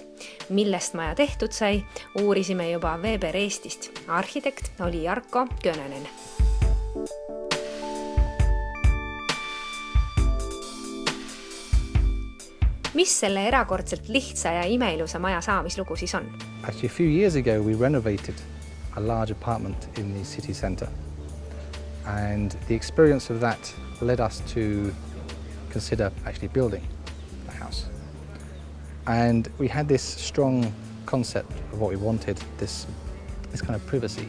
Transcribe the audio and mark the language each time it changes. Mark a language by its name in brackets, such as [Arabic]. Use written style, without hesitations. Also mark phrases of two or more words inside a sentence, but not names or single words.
[Estonian] Millest maja tehtud sai, uurisime juba Weber Eestist. Arhitekt oli Jarko Könönen. Mis selle erakordselt lihtsa ja imeilusa maja saamislugu siis on? [English] Actually, a few years ago we renovated a large apartment in the city centre. And the experience of that led us to consider actually building the house. And we had this strong concept of what we wanted, this kind of privacy.